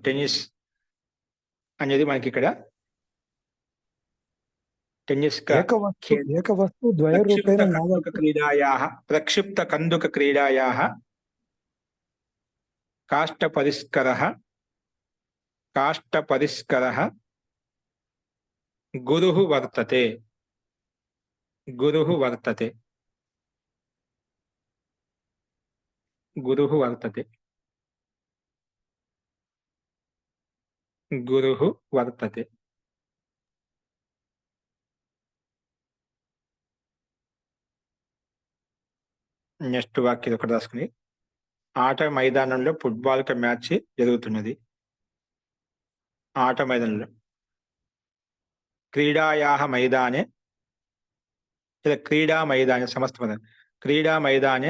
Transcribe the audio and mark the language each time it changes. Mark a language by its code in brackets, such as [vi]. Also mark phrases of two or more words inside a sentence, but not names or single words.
[te] టెన్నిస్ అనేది మనకి ఇక్కడ టెన్నిస్ [sa] ఏకవస్తు ద్వయరూపేణ ప్రక్షిప్త కందుక క్రీడాయాః కాష్ట పరిష్కరః గురుః వర్తతే. గురుః వర్తతే. గురుః వర్తతే. గురుః వర్తతే. [te] నెక్స్ట్ వాక్యం ఒకటి రాసుకుని, ఆట మైదానంలో ఫుట్బాల్ మ్యాచ్ జరుగుతున్నది. ఆట మైదానంలో [sa] క్రీడాయాః మైదానే, [te] లేదా [sa] క్రీడా మైదానే [te] సమస్త పదం, [sa] క్రీడా మైదానే